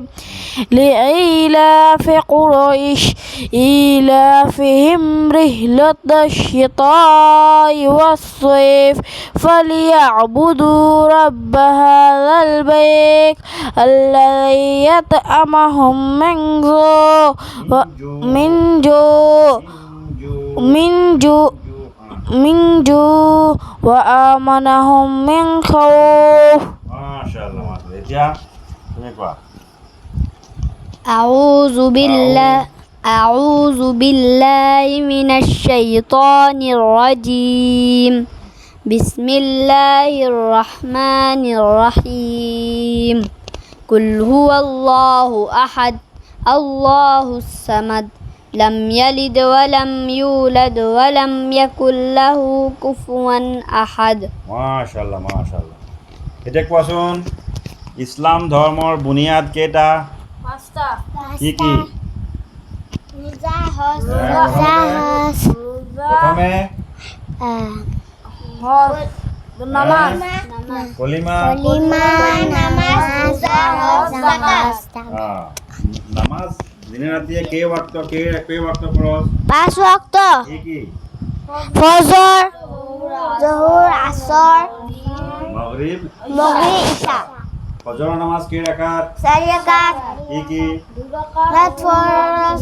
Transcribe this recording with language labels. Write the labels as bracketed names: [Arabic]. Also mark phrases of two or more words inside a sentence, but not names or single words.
[Arabic] لإيلاف قريش إيلافهم رحلة الشتاء والصيف فليعبدوا رب هذا البيت الذي يطعمهم من جوع وآمنهم من خوف. [Assamese] মাশাআল্লাহ। এতিয়া তুমি কোৱা। [Arabic] أعوذ بالله من الشيطان الرجيم. بسم الله الرحمن الرحيم. قل هو الله أحد الله الصمد لم يلد ولم يولد ولم يكن له كفوا أحد. [Assamese] মাশাআল্লাহ মাশাআল্লাহ। এতিয়া কোৱাচোন ইছলাম ধৰ্মৰ বুনিয়াদ কেইটা? পাঁচটা। কি কি? প্ৰথমে নামাজ। কলিমা। নামাজ দিনে ৰাতিয়ে কেই ওয়াক্ত পঢ়ছ? 5 ওয়াক্ত। কি? ফজর, জোহর, আসর, মাগরিব, ইশা। ফজর নামাজ কেই রাকাত? 4 রাকাত। কি? 2 ফরজ,